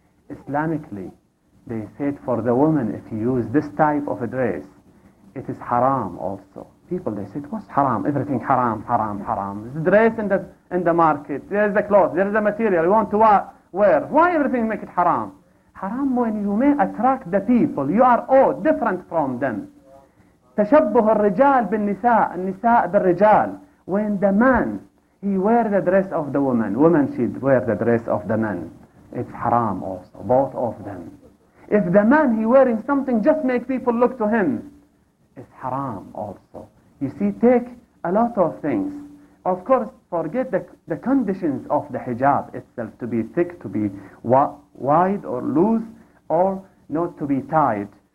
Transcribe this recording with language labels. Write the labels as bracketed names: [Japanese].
[English] Islamically, they said for the woman, if you use this type of a dress, it is haram also. People, they said, what's haram? Everything haram, haram, haram. The dress in the market, there's the clothes, there's the material you want to wear. Why everything make it haram? Haram when you may attract the people. You are all different from them. [Arabic] تشبه الرجال بالنساء, النساء بالرجال. [English] When the man, he wear the dress of the woman, woman should wear the dress of the man. It's haram also, both of them. If the man, he wearing something, just make people look to him, it's haram also. You see, take a lot of things. Of course, forget the conditions of the hijab itself, to be thick, to be wide or loose, or not to be tight.